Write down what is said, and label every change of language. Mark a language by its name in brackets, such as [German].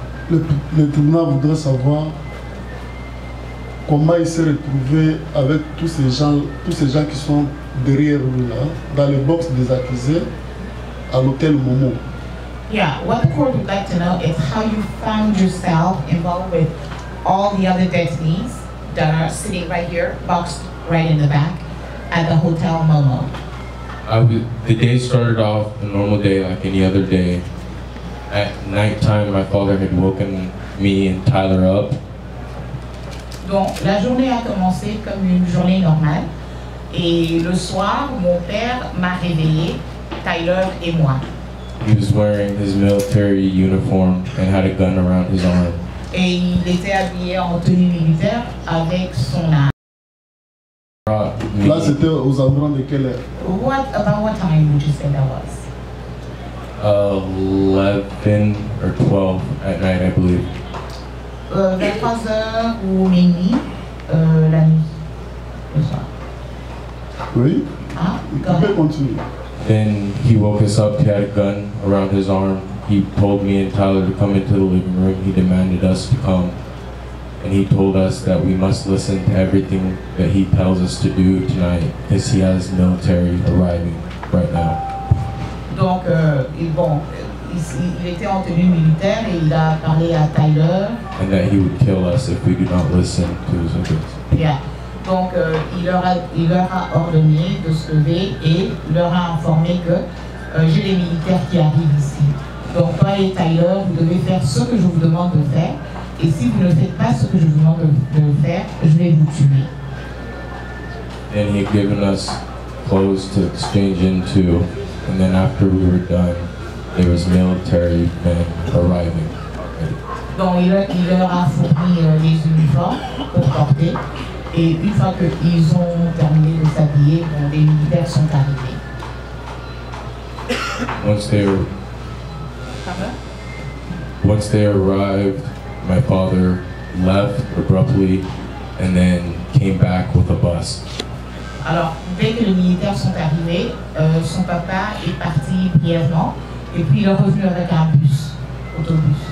[French] Le tribunal voudrait savoir comment il s'est retrouvé avec tous ces gens qui sont derrière lui là, dans le box des accusés, à l'hôtel Momo. [English] Yeah, what the court would like to know is how you found yourself involved with all the other detainees that are sitting right here, boxed right in the back, at the Hotel Momo. The day started off a normal day like any other day. At nighttime, my father had woken me and Tyler up. [French] Donc, la journée a commencé comme une journée normale. Et le soir, mon père m'a réveillé, Tyler et moi. [English] He was wearing his military uniform and had a gun around his arm. [French] Et il était habillé en tenue militaire avec son arme. Là, c'était aux environs de quelle heure? [English] About what time would you say that was? 11 or 12 at night, I believe. [French] Vers 3h ou minuit, la nuit, le soir. Oui. Ah, vous pouvez continuer. [English] Then he woke us up, he had a gun around his arm. He told me and Tyler to come into the living room. He demanded us to come. And he told us that we must listen to everything that he tells us to do tonight because he has military arriving right now. [French] Donc, bon, il était en tenue militaire et il a parlé à Tyler. [English] And that he would kill us if we do not listen to his orders. Yeah. [French] Donc, il leur a ordonné de se lever et leur a informé que j'ai des militaires qui arrivent ici. Donc, toi et Tyler, vous devez faire ce que je vous demande de faire. Et si vous ne faites pas ce que je vous demande de faire, je vais vous tuer. [English] And he had given us clothes to exchange into. And then after we were done, there was military men arriving. [French] Donc, il leur a fourni les uniformes pour porter. Et une fois qu'ils ont terminé de s'habiller, bon, les militaires sont arrivés. [English] Once they arrived, my father left abruptly and then came back with a bus. [French] Alors, dès que les militaires sont arrivés, son papa est parti brièvement et puis il est revenu avec un bus, autobus.